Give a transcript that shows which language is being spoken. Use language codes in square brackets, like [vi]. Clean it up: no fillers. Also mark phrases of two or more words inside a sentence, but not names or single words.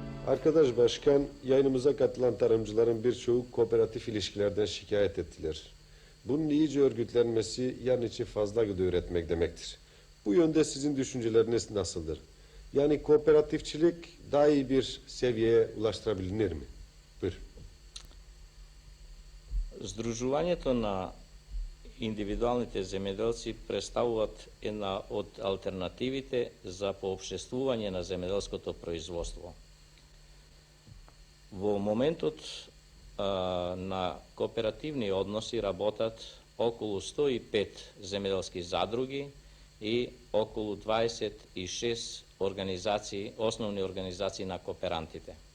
[tr] Arkadaş Başkan, yayınımıza katılan tarımcıların birçoğu kooperatif ilişkilerden şikayet ettiler. Bunun iyice örgütlenmesi yarın için fazla gıda üretmek demektir. Bu yönde sizin düşünceleriniz nasıldır? Yani kooperatifçilik daha iyi bir seviyeye ulaştırabilir mi? Buyur. [mk] Сдружувањето на индивидуалните земјоделци представуваат една од алтернативите за поопштествување на земјоделското производство. Во моментот на кооперативни односи работат околу 105 земјоделски задруги и околу 26 организации, основни организации на кооперантите.